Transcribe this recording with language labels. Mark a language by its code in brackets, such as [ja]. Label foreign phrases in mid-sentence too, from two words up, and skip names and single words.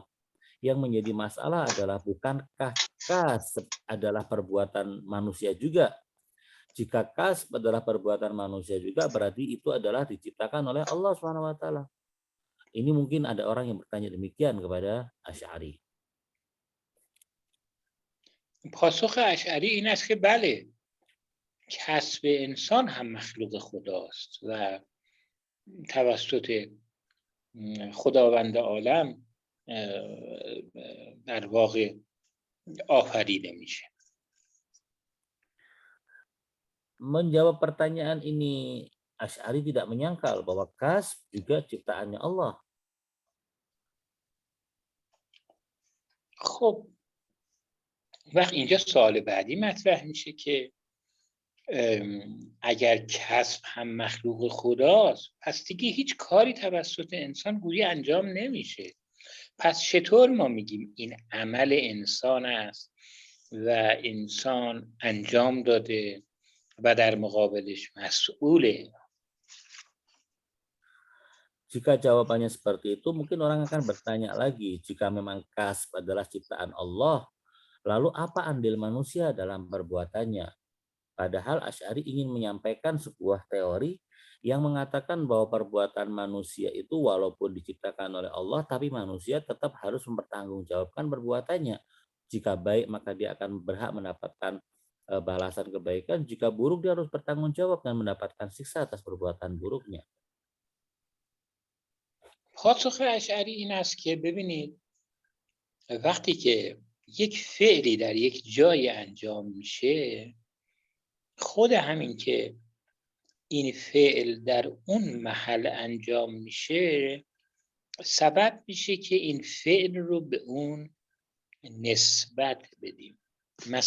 [id] Yang menjadi masalah adalah bukankah kasb adalah perbuatan manusia juga? Jika kasb adalah perbuatan manusia juga, berarti itu adalah diciptakan oleh Allah SWT. Ini mungkin ada orang yang bertanya demikian kepada Asy'ari. [fa] پاسخ اشعری این است که بله، کسب انسان هم مخلوق خداست و توسط خداوند عالم در واقع آفریده میشه. [id] Menjawab pertanyaan ini, Asy'ari tidak menyangkal bahwa kasb juga ciptaannya Allah. [fa] خب وقت اینجا سوال بعدی مطرح میشه که اگر کسب هم مخلوق خداست، پس دیگه هیچ کاری توسط انسان گویی انجام نمیشه. پس چطور ما میگیم این عمل انسان است و انسان انجام داده و در مقابلش مسئوله؟ [id] Jika jawabannya seperti itu, mungkin orang akan bertanya lagi, jika memang kasb adalah ciptaan Allah, lalu apa andil manusia dalam perbuatannya? Padahal Asy'ari ingin menyampaikan sebuah teori yang mengatakan bahwa perbuatan manusia itu walaupun diciptakan oleh Allah, tapi manusia tetap harus mempertanggungjawabkan perbuatannya. Jika baik, maka dia akan berhak mendapatkan balasan kebaikan. Jika buruk, dia harus bertanggung jawab dan mendapatkan siksa atas perbuatan buruknya. [fa] پاسخ اشعری این است که ببینید، وقتی که یک فعلی در یک جای انجام میشه، خود همین که این فعل در اون محل انجام میشه سبب میشه که این فعل رو به اون نسبت بدیم.